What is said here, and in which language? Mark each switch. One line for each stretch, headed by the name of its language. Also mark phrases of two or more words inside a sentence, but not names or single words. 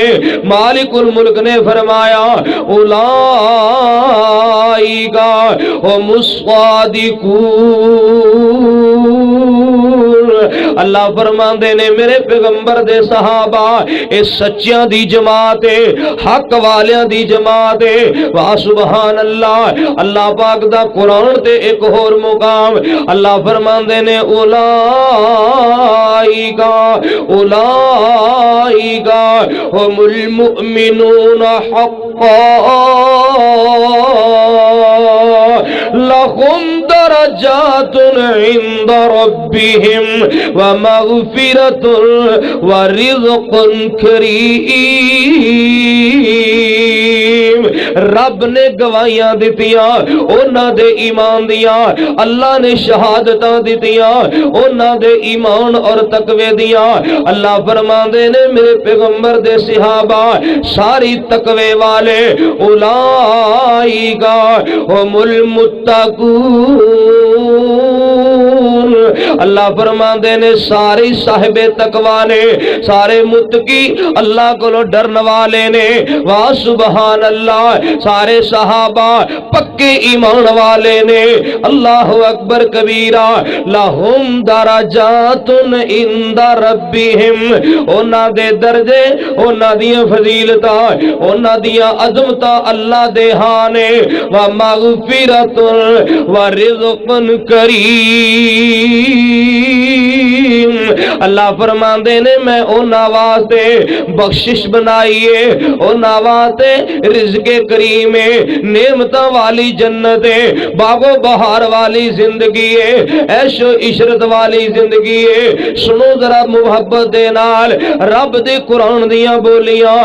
Punjabi: مالک الملک نے فرمایا
Arabic: أولئك هم الصادقون.
Punjabi: اللہ فرماندے نے میرے پیغمبر دے صحابہ اے سچیاں دی جماعت ہے، حق والیاں دی جماعت ہے.
Arabic: واه سبحان الله.
Punjabi: اللہ پاک دا قرآن تے اک ہور مقام اللہ فرماندے نے
Arabic: أولئك أولئك هم المؤمنون حقا لهم درجات عند ربهم ومغفرة ورزق كريم.
Punjabi: رب نے گواہیاں دتیاں اوہناں دے ایمان دیاں، اللہ نے شہادتاں دتیاں اوہناں دے ایمان اور تقوے دیاں. اللہ فرماندے نے میرے پیغمبر دے صحابہ ساری تقوے والے
Arabic: أولئك هم المتقون.
Punjabi: اللہ فرماندے نے سارے صاحب تقویٰ نے، سارے متقی اللہ کو ڈرن والے نے.
Arabic: واه سبحان الله.
Punjabi: سارے صحابہ پکے ایمان والے نے.
Arabic: الله أكبر كبيرا. لهم درجات عند ربهم.
Punjabi: اوہناں دے درجے، اوہناں دیاں فضیلتاں، اوہناں دیاں عظمتاں اللہ دے ہاں نے.
Arabic: ومغفرة ورزق كريم.
Punjabi: اللہ فرماندے نے میں اوہناں واسطے بخشش بنائی ہے، اوہناں واسطے رزق کریم ہے، نعمتاں والی جنت ہے، باغ و بہار والی زندگی ہے، عیش و عشرت والی زندگی ہے. سنو ذرا محبت دے نال رب دے قرآن دیاں بولیاں.